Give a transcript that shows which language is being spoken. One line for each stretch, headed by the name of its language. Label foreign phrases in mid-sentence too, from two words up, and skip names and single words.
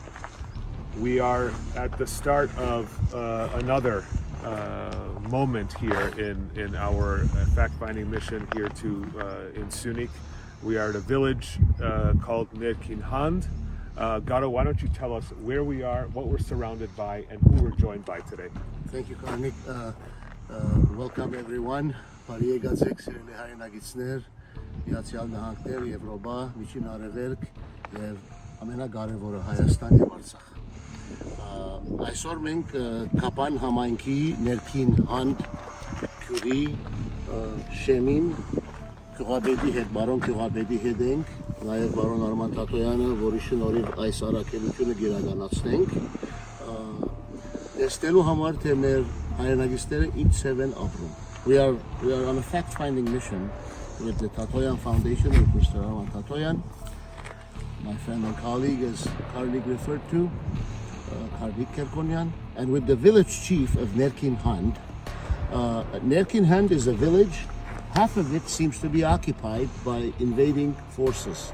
English: We are at the start of another moment here in our fact-finding mission here in Syunik. We are at a village called Nerkinhand. Garo, why don't you tell us where we are, what we're surrounded by, and who we're joined by today? Thank you, Karnig. Welcome everyone.
Armenian: Բարիեգացեք սիրելի հայրենագիտներ, Միացյալ Նահանգներ, Եվրոպա, Միջին Արևելք եւ ամենակարևորը Հայաստան եւ Արցախ։ Այսօր մենք Կապան համայնքի ներքին հանդ քյուրի շեմին Քյուղաբեդի հետ, բարոն Քյուղաբեդի հետ ենք, նաև բարոն Արման Տատոյանը, որի շնորհիվ այս առաքելությունը գերականացնենք, տեսնելու համար թե մեր հայրենագիտները ինչև են ապրում։
English: We are on a fact-finding mission with the Tatoyan Foundation with Mr. Arman Tatoyan, my friend and colleague, as Karnig referred to, Karnig Kerkonian, and with the village chief of Nerkinhand. Nerkinhand is a village. Half of it seems to be occupied by invading forces.